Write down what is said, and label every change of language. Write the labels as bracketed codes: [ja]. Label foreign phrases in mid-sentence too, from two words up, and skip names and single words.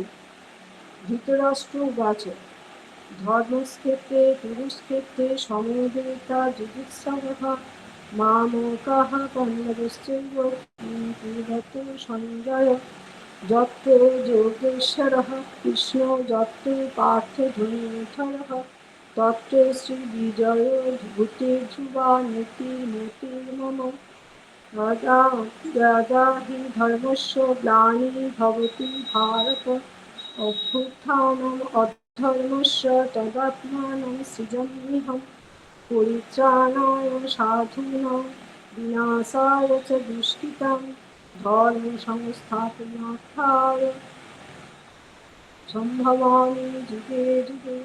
[sa] ধৃতরাষ্ট্র উবাচ ধর্মক্ষেত্রে পুরুষক্ষেত্রে সমবেতা যুজুৎসবঃ মামকাঃ পাণ্ডবশ্চৈব কিঙ্কুর্বত সঞ্জয় যত্র যোগেশ্বরः কৃষ্ণ যত্র পার্থ ধনুর্ধরः তত্র শ্রীবিজয় ভূতে ধ্রুবা নীতির্মতির্মম यदा यदा हि धर्मस्य ग्लानिर्भवति भारत अभ्युत्थानम् अधर्मस्य तदात्मानं सृजाम्यहं परित्राणाय साधूनां विनाशाय च दुष्कृतां धर्मसंस्थापनार्थाय सम्भवामि जुगे जुगे।